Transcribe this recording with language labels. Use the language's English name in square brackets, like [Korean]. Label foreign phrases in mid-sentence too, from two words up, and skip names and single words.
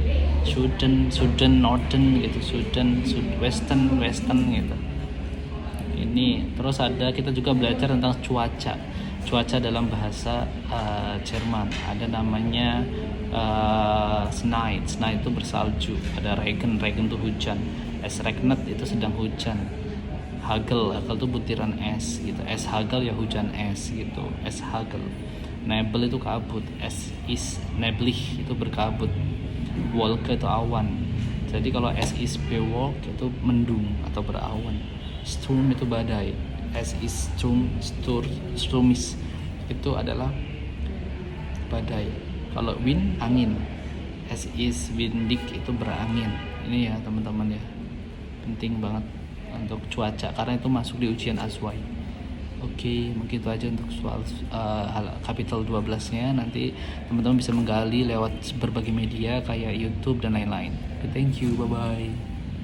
[German] Süden, Norden gitu, Süden, Südwesten, Western gitu. [Indonesian] Ini terus kita juga belajar tentang cuaca dalam bahasa Jerman. Ada namanya Schnee itu bersalju. Ada Regen itu hujan. [German] Es regnet [Indonesian] itu sedang hujan. Hagel itu butiran es gitu. [German] Es Hagel [Indonesian] ya hujan es gitu. [German] Es Hagel. [Indonesian] Nebel itu kabut. [German] Es ist neblig [Indonesian] itu berkabut. Wolke itu awan. Jadi kalau [German] es ist bewolkt [Indonesian] itu mendung atau berawan. Sturm itu badai. [German] Es ist Sturmis [Indonesian] itu adalah badai. Kalau wind angin, [German] es ist windig [Indonesian] itu berangin. Ini ya teman-teman ya, penting banget untuk cuaca karena itu masuk di ujian Aswai. Oke, mungkin itu aja untuk soal kapital 12-nya. Nanti teman-teman bisa menggali lewat berbagai media kayak YouTube dan lain-lain. Oke, [English] thank you, bye-bye.